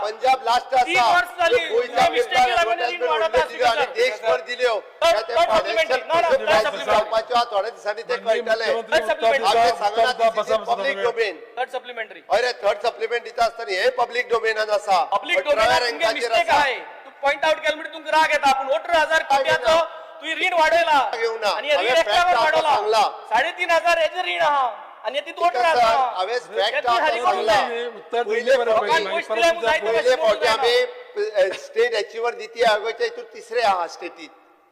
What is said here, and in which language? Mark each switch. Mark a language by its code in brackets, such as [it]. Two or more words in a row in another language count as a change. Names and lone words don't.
[kok] पंजाब लास्ट आसा. आणि देशभर दिल्यो त्या फायनान्शियल जावपाच्यो थोड्या दिसांनी ते कळटले. आमी सांगना [en] public domain third supplementary [kok] अरे [en] third supplement [kok] दिता आसतना हे [en] public domainan [kok] आसा. [en] public domain mistake [kok] आहे. तू [en] point out [kok] केलं म्हणजे तुमका राग येता. पण 18,000 कोट्याचो तू रीण वाडयला आणि रीण एक्स्ट्रावर वाडवला 3,500 हेचे रीण आहा आणि ती 18,000 हांवें फॅक्ट सांगला. पयले फावटी आमी [en] state achiever [kok] नीती आयोगाच्या हितून 3रे आहा स्टेटीत.